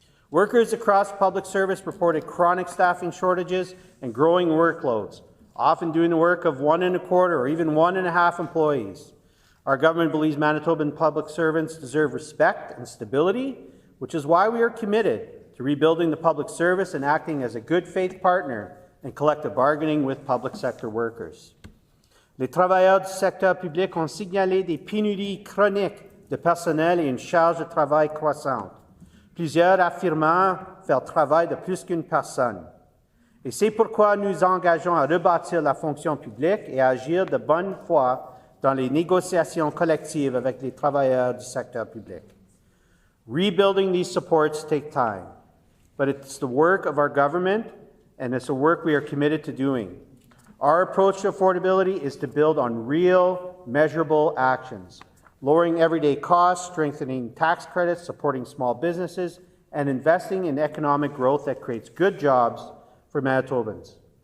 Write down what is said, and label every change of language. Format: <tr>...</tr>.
<en>Workers across public service reported chronic staffing shortages and growing workloads, often doing the work of 1.25 or even 1.5 employees. Our government believes Manitoban public servants deserve respect and stability, which is why we are committed to rebuilding the public service and acting as a good faith partner in collective bargaining with public sector workers.</en> <fr>Les travailleurs du secteur public ont signalé des pénuries chroniques de personnel et une charge de travail croissante. Plusieurs affirmant faire le travail de plus qu'une personne. Et c'est pourquoi nous engageons à rebâtir la fonction publique et à agir de bonne foi dans les négociations collectives avec les travailleurs du secteur public.</fr> <en>Rebuilding these supports take time, but it's the work of our government, and it's a work we are committed to doing. Our approach to affordability is to build on real, measurable actions, lowering everyday costs, strengthening tax credits, supporting small businesses, and investing in economic growth that creates good jobs for Manitobans.</en>